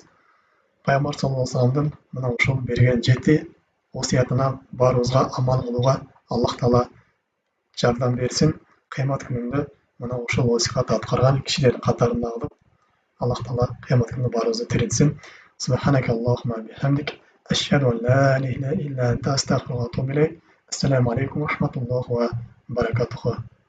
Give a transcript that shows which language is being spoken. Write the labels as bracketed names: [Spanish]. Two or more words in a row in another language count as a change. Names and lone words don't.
[Kyrgyz] Пайгамбар [Arabic] صلى الله عليه وسلم [Kyrgyz] мына ушул берген 7 осуятына баарыбызга амал кылууга Аллах Таала жардам берсин. Кыямат күнүндө мына ушул осуятты аткарган кишилердин катарында кылып, Аллах Таала кыямат күнүндө баарыбызды тирилтсин. [Arabic] سبحانك اللهم وبحمدك أشهد أن لا إله إلا أنت أستغفرك وأتوب إليك. السلام عليكم ورحمة الله وبركاته.